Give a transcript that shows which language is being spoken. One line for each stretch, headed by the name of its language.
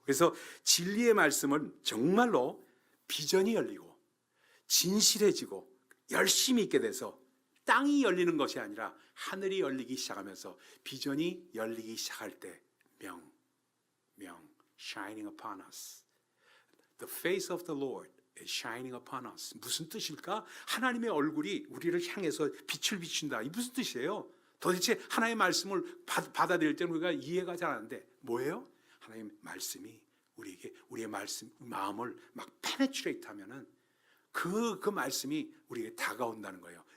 Korean: 그래서 진리의 말씀은 정말로 비전이 열리고 진실해지고 열심히 있게 돼서 땅이 열리는 것이 아니라 하늘이 열리기 시작하면서 비전이 열리기 시작할 때 명
English: shining upon us. The face of the Lord is shining upon us.
Korean: 무슨 뜻일까? 하나님의 얼굴이 우리를 향해서 빛을 비춘다. 이 무슨 뜻이에요? 도대체 하나님의 말씀을 받아들일 때는 우리가 이해가 잘 안 되는데 뭐예요? 하나님의 말씀이 우리에게 우리의 마음을 막 페네트레이트 하면은 그 말씀이 우리에게 다가온다는 거예요.